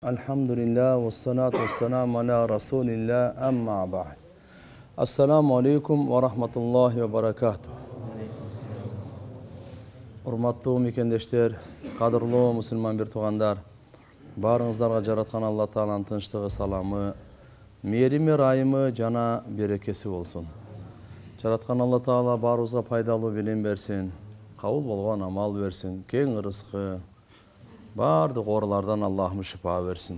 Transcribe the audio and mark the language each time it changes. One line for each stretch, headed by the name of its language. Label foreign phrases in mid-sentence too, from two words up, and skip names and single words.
Arabic: الحمد لله والصلاة والسلام على رسول الله أما بعد. السلام عليكم ورحمة الله وبركاته.
Kyrgyz: Урматтуу мекендештер, кадырлуу мусулман бир туугандар, баарыңыздарга жараткан Алла Тааланын тынчтыгы, саламы, мээрими, ырайымы жана берекеси болсун. Жараткан Алла Таала баарыбызга пайдалуу билим берсин, кабыл болгон амал берсин, кең ырыскы, баардык оорулардан Аллахым шифа берсин.